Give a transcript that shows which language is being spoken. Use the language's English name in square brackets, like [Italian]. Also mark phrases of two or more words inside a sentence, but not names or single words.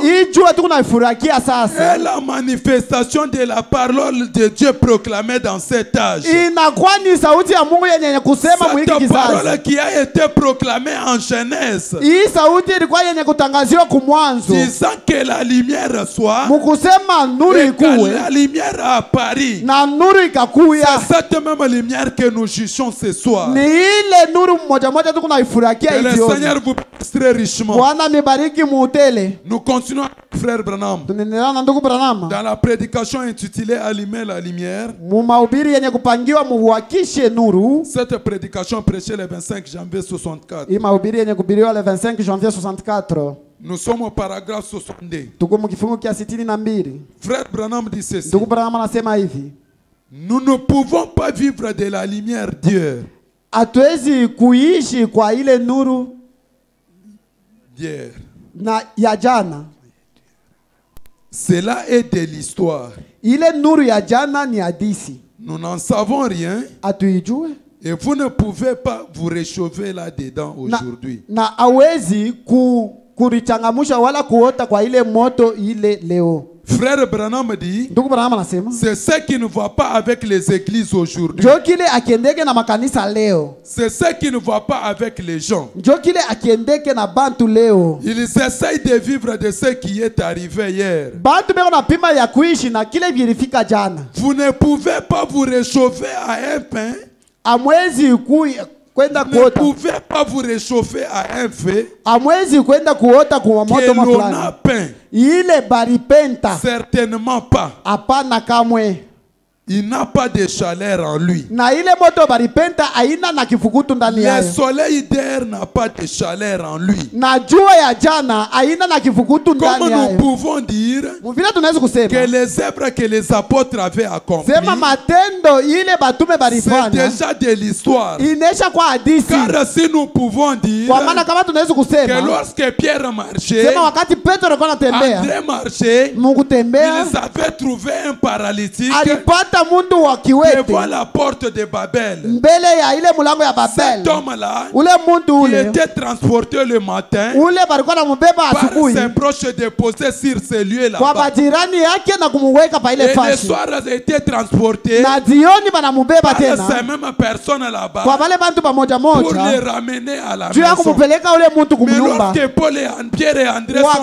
[Swahili] hii jua tu kunaifurahikia sasa, [French] est la manifestation de la parole de Dieu proclamée dans cet âge. [Swahili] inakuwa ni sauti ya Mungu yenye kusema mwiki [French] Cette [Swahili] kizazi. [French] parole qui a été proclamée en Genèse, [Swahili] Hii sauti ilikuwa yenye kutangaziwa kumwanzo, [French] disant que la lumière soit, [Swahili] mukusema nuru [French] et que [Swahili] ikuwe [French] la lumière a apparu. [Swahili] na nuru ikakuya. [French] C'est cette même lumière que nous jugeons ce soir. [Swahili] Ni ile nuru moja moja tu kunaifurahikia [French] Que [Swahili] hii [French] le [Swahili] jioni. [French] Seigneur vous bénisse très richement. [Swahili] Bwana mibariki muutele. [French] Nous continuons avec Frère Branham. [Swahili] Tunaendelea na ndugu Branham [French] Dans la prédication intitulée Allumer la lumière, [Swahili] mu mahubiri yenye kupangiwa muwakishe nuru. [French] cette prédication prêchée le 25 janvier 64. [Swahili] Hii mahubiri yenye kuhubiriwa [French] le 25 janvier 64. Nous sommes au paragraphe 62. [Swahili] Tuko mkifungu kia 62. [French] Frère Branham dit ceci. [Swahili] Ndugu Branham anasema hivi, [French] Nous ne pouvons pas vivre de la lumière d'hier. [Swahili] hatuwezi kuishi kwa ile nuru [French] D'hier. [Swahili] na ya jana. [French] Cela est de l'histoire. [Swahili] Ile nuru ya jana ni hadisi, [French] Nous n'en savons rien [Swahili] hatuijue [French] et vous ne pouvez pas vous réchauffer là-dedans aujourd'hui. [Swahili] na hawezi kulichangamusha wala kuota kwa ile moto ile leo. [French] Frère Branham dit, [Swahili] Ndugu Branham anasema [French] c'est ce qui ne va pas avec les églises aujourd'hui. [Swahili] njo kile akiendeke na makanisa leo, [French] C'est ce qui ne va pas avec les gens. [Swahili] njo kile akiendeke na bantu leo. [French] Ils essayent de vivre de ce qui est arrivé hier. [Swahili] Bantu beko na pima ya kuishi na kile vilifika jana. [French] Vous ne pouvez pas vous réchauffer à un pain [Swahili] Amwezi kwenda [French] ne [Swahili] kuota. [French] pouvez pas vous réchauffer à un feu [Swahili] Hamwezi kwenda kuota kwa moto [French] que l'on a [Swahili] fulani. [French] peint. [Swahili] Ile baripenta. [French] Certainement pas. [Swahili] Hapana kamwe. [French] Il n'a pas de chaleur en lui. [Swahili] Na ile moto baripenta haina na kifukutu ndani [French] Le [Swahili] yayo. [French] soleil d'air n'a pas de chaleur en lui. [Swahili] Na jua ya jana haina na kifukutu ndani [French] Comme [Swahili] yayo. [French] nous pouvons dire [Swahili] Vile tunaweza kusema [French] que les œuvres que les apôtres avaient accomplies, [Swahili] sema matendo ile batume [French] c'est [Swahili] barifanya [French] déjà de l'histoire. [Swahili] inesha kwa hadithi. [French] Car si nous pouvons dire [Swahili] Kwa maana kama tunaweza [French] que [Swahili] kusema [French] lorsque Pierre marchait, [Swahili] sema wakati Petro alikuwa anatembea, [French] André marchait, [Swahili] Mungu tembea, [French] ils avaient trouvé un paralytique [Swahili] alipata mundu wa kiwete [French] devant la porte de Babel. [Swahili] mbele ya ile mulango ya Babel. [French] Cet homme-là, [Swahili] Ule muntu [French] il [Swahili] ule [French] était transporté le matin [Swahili] ule balikuwa namubeba [French] par [Swahili] asubuhi [French] ses proches déposés sur ce lieu [Swahili] kwa [French] là-bas. [Swahili] majirani yake na kumuweka pa ile [French] Et le [Swahili] fashi, [French] soir, il était transporté [Swahili] na jioni banamubeba [French] par ces [Swahili] tena [French] mêmes personnes là-bas [Swahili] kwa wale bantu pamoja [French] pour [Swahili] moja [French] les ramener à la [Swahili] juu ya [French] maison. [Swahili] kumupeleka ule muntu [French] Mais [Swahili] kumnyumba. [French] lorsque Paul et Pierre et André [Swahili] Wa-